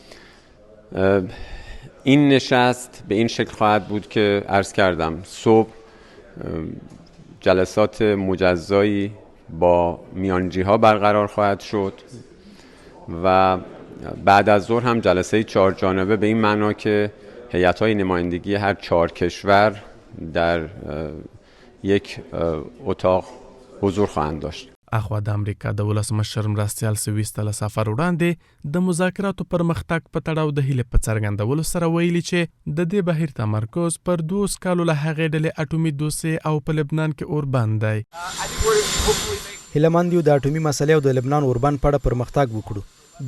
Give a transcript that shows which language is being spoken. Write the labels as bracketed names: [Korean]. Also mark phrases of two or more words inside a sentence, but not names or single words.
[Persian] این نشست به این شکل خواهد بود که عرض کردم صبح جلسات مجزایی با میانجی‌ها برقرار خواهد شد و بعد از ظهر هم جلسه 4 جانبه به این معنا که هیئت‌های نمایندگی هر 4 کشور در یک اتاق حضور خواهند داشت. [Pashto] اخوا د امریکا د ولسمشر مرستیال سویس ته له سفر وړاندې د مذاکراتو پرمختګ په تړاو د هیلې په څرګندولو سره ویلي چې د دې بهیر تمرکز پر 2 کالو له هغې ډلې اټومي دوسیې او په لبنان کې اوربند دی. هیله مند یو د اټومي مسلې او د لبنان اوربند په اړه پرمختګ وکړو.